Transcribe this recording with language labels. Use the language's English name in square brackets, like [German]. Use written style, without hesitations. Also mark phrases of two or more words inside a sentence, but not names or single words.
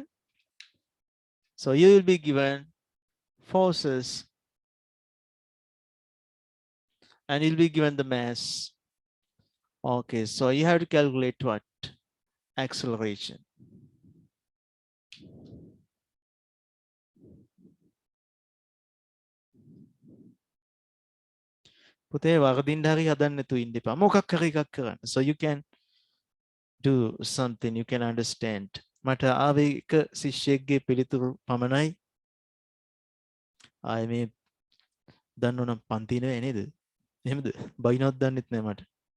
[English] So you will be given forces and you'll be given the mass. Okay, so you have to calculate what? Acceleration. [Sinhala] පුතේ වරදින්න හරි හදන්න නැතුව ඉන්න එපා. මොකක් හරි එකක් කරන්න. [English] So you can do something, you can understand. [Sinhala] මට ආවේ එක ශිෂ්‍යයෙක්ගේ පිළිතුරු පමණයි. ආයේ මේ දන්නව නම් පන්ති නෙවෙයි නේද? එහෙමද? බයිනවත් දන්නෙත් නෑ මට.